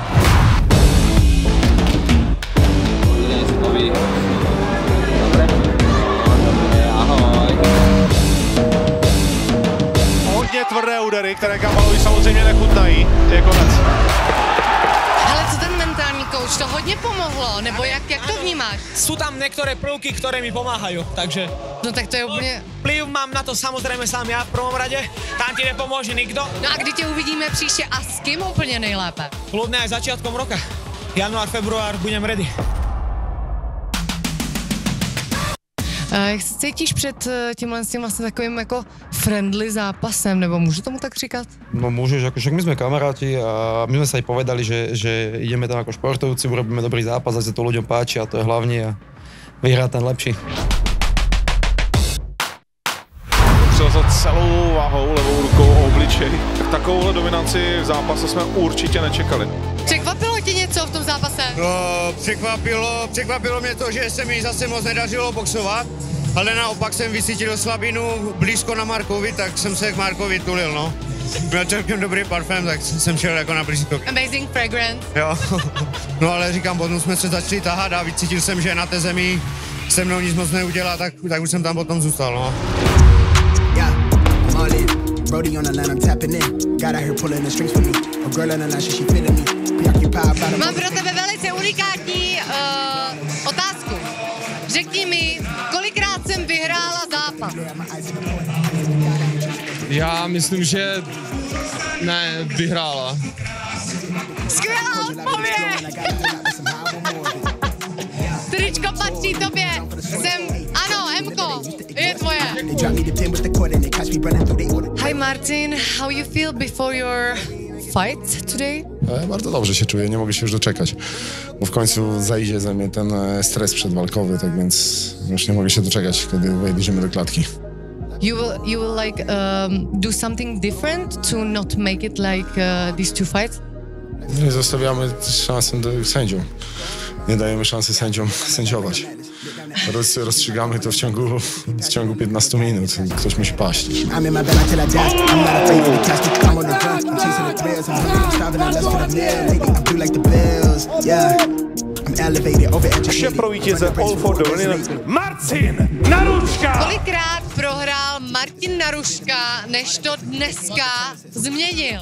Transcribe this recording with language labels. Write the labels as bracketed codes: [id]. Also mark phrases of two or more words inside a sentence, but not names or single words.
[cs] Hodně tvrdé údery, které Gabalovi samozřejmě nechutnají. Je konec. Ale co ten mentální coach, to hodně pomohlo, nebo jak to vnímáš? [sk] Sú tam niektoré prvky, ktoré mi pomáhajú, takže... [cs] No tak to je úplně... [sk] Vplyv mám na to samozrejme sám ja v prvom rade, tam ti nepomôže nikto. [cs] No a kdy tě uvidíme příště a s kým úplně nejlépe? [sk] Kľudne aj začiatkom roka. Január, február budem ready. [cs] Jak se cítíš před tímhle s tím vlastně takovým jako friendly zápasem, nebo můžu tomu tak říkat? [sk] No môžeš, ako však my sme kamaráti a my sme sa aj povedali, že ideme tam ako športovci, urobíme dobrý zápas a sa to ľuďom páči a to je hlavne a vyhrá ten lepší. [cs] Přelezat celou váhou levou rukou o obličej. Takovouhle dominanci v zápase jsme určitě nečekali. Překvapilo tě něco v tom zápase? No, překvapilo mě to, že se mi zase moc nedařilo boxovat, ale naopak jsem vycítil slabinu blízko na Markovi, tak jsem se k Markovi tulil, no. Měl celkem dobrý parfém, tak jsem šel jako na blízko. [en] Amazing fragrance. [cs] Jo, no ale říkám, potom jsme se začali tahat a vycítil jsem, že na té zemi se mnou nic moc neudělá, tak už jsem tam potom zůstal, no. [en] Brody on the line, I'm tapping in. Got out here pulling the strings for me. A girl on the line, she feeling me. Preoccupied by the... [cs] Mám pro tebe velice unikátní otázku. Řekni mi, kolikrát jsem vyhrála zápas? Já myslím, že ne, vyhrála. Skvělá odpověď! Tričko patří tobě. Ano, Emko, je tvoje. Hi Martin, [en] how you feel before your fight today? [pl] Bardzo dobrze się czuję, nie mogę się już doczekać, bo w końcu zajdzie ze mnie ten stres przedwalkowy, tak więc już nie mogę się doczekać, kiedy wejdziemy do klatki. [en] You will like do something different to not make it like these two fights? [pl] Nie zostawiamy szansy sędziom, nie dajemy szansy sędziom sędziować. Rozstrzygamy to w ciągu 15 minut. Ktoś musi paść. [cs] Šéf pro vítěze All for the Win, Martin Naruška! Kolikrát prohrál Martin Naruška, než to dneska změnil?